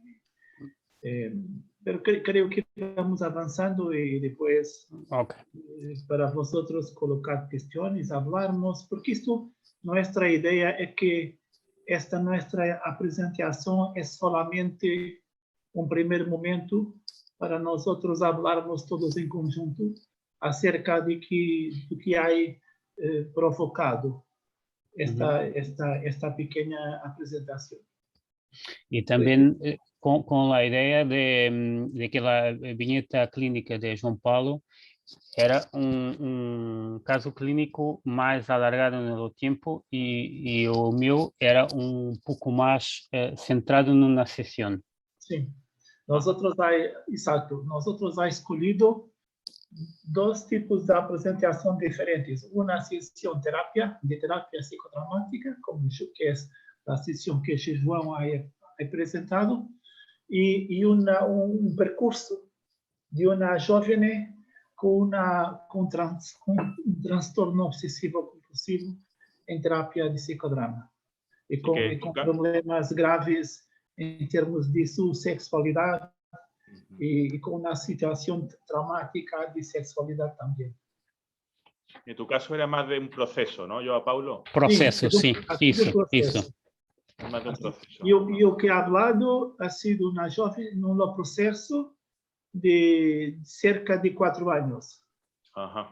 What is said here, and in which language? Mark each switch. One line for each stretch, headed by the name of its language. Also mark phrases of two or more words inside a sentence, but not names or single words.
Spanish: Pero creo que vamos avanzando y después para vosotros colocar cuestiones, hablarnos, porque nuestra idea es que nuestra presentación es solamente un primer momento para nosotros hablarnos todos en conjunto acerca de que hay provocado esta pequeña presentación.
Portuguese: E também com a ideia de que a vinheta clínica de João Paulo era um caso clínico mais alargado no tempo e o meu era um pouco mais centrado na sessão. Sim.
Spanish: Nosotros ha
Portuguese: escolhido dois tipos de apresentação diferentes. Uma sessão de terapia psicodramática, como que é a sessão que João ha apresentado, e um percurso de uma jovem com um transtorno obsessivo-compulsivo em terapia de psicodrama e com problemas graves em termos de sua sexualidade e com uma situação traumática de sexualidade também.
Spanish: En tu caso era más de un proceso, ¿no, João Paulo? Proceso, sí, isso. Más de un proceso.
Portuguese: E o que
Spanish: he hablado ha sido una joven en un proceso de cerca de 4 años. Ajá.